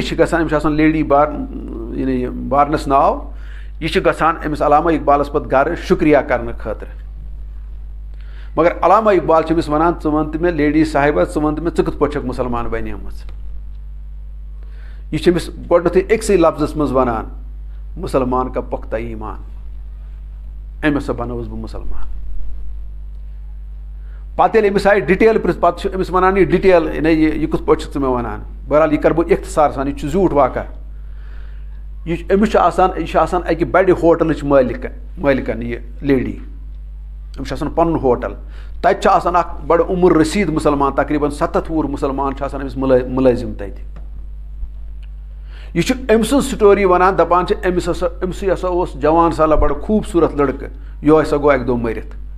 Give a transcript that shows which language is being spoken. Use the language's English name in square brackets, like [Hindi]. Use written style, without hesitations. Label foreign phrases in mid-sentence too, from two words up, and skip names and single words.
[Kashmiri] گژھان أمِس چھِ آسان لیڈی یعنی بارنس ناو یہ گژھان أمِس علامہ اقبالس پتہٕ گرٕ شُکریہ کرنہٕ خٲطرٕ مگر علامہ اقبال چھُ أمِس وَنان ژٕ وَن تہٕ مےٚ لیڈی صاحبہ ژٕ وَن تہٕ مےٚ ژٕ کِتھ پٲٹھۍ چھکھ مُسلمان بنیمٕژ یہِ چھُ أمِس گۄڈنیٚتھٕے أکسٕے لفظس منٛز وَنان [Urdu] مُسلمان کا پختہ ایمان [Kashmiri] أمۍ ہسا بنووُس بہٕ مُسلمان پتہٕ ییٚلہِ أمِس آیہِ ڈِٹیل پرٛژھ پتہٕ چھُ أمِس وَنان یہِ ڈِٹیل یہِ کِتھ پٲٹھۍ چھُکھ ژٕ مےٚ وَنان بہرحال یہِ کَرٕ بہٕ اختصار سان یہِ چھُ زیوٗٹھ واقعہ أمِس چھُ آسان اَکہِ بَڑِ ہوٹلٕچ مٲلِکن یہِ لیڈی أمِس چھُ آسان پنُن ہوٹل تَتہِ چھُ آسان اکھ بڑٕ عمر رسیٖد مُسلمان تقریٖبن 70 وُہُر مُسلمان چھُ آسان أمِس مُلٲزِم تَتہِ یہِ چھُ أمۍ سٕنٛز سٹوری وَنان دَپان چھِ أمسٕے ہسا اوس جوان سالا بڑٕ خوٗبصوٗرت لڑکہٕ یہِ ہسا گوٚو اَکہِ دۄہ مٔرِتھ